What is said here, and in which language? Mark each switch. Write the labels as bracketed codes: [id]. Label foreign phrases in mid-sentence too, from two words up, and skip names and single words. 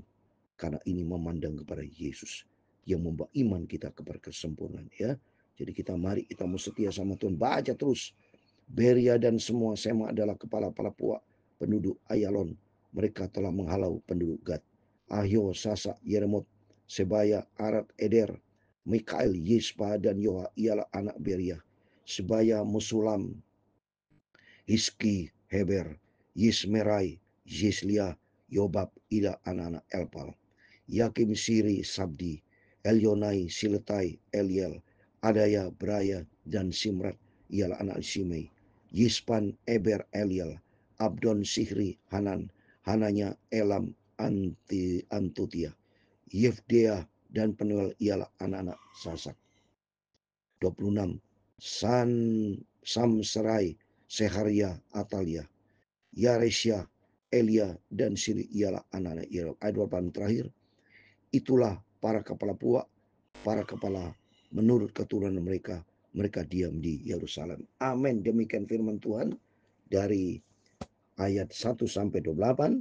[id] Karena ini memandang kepada Yesus yang membawa iman kita kepada kesempurnaan ya. Jadi mari kita mau setia sama Tuhan. Baca terus. Beria dan semua Sema adalah kepala-kepala puak penduduk Ayalon. Mereka telah menghalau penduduk Gad. Ahio, Sasa, Yeremot, Sebaya, Arad, Eder, Mikael, Yispa, dan Yoha ialah anak Beria. Sebaya, Musulam, Hiski, Heber, Yismerai, Yislia, Yobab, ialah anak-anak Elpal. Yakim, Siri, Sabdi, Elionai, Siletai, Eliel, Adaya, Braya, dan Simrat ialah anak Simei. Yispan, Eber, Eliel, Abdon, Sihri, Hanan, Hananya, Elam, Antutia, Yefdea, dan Penuel ialah anak-anak Sasak. 26. Samserai, Seharia, Atalia, Yaresya, Elia, dan Siri ialah anak-anak Yerem. Ayat 28 terakhir. Itulah para kepala puak, para kepala menurut keturunan mereka. Mereka diam di Yerusalem. Amin. Demikian firman Tuhan dari ayat 1 sampai 28.